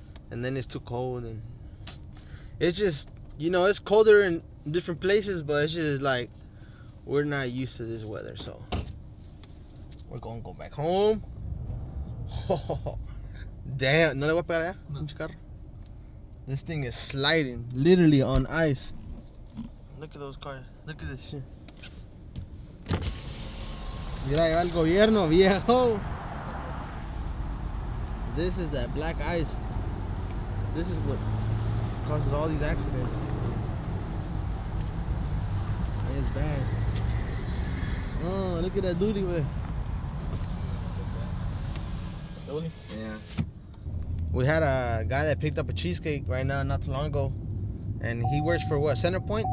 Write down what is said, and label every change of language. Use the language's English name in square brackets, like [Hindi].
[English] And then it's too cold, and it's just, you know, it's colder in different places, but it's just like we're not used to this weather, so we're gonna go back home. Damn, [Spanish] no le voy a pegar allá, pinche carro. [English] This thing is sliding, literally on ice. Look at those cars. Look at this shit. [Spanish] Mira, ahí va el gobierno, viejo. [English] This is that black ice. This is what causes all these accidents. It's bad. Oh, look at that duty, man. Yeah. We had a guy that picked up a cheesecake right now, not too long ago, and he works for what, Centerpoint?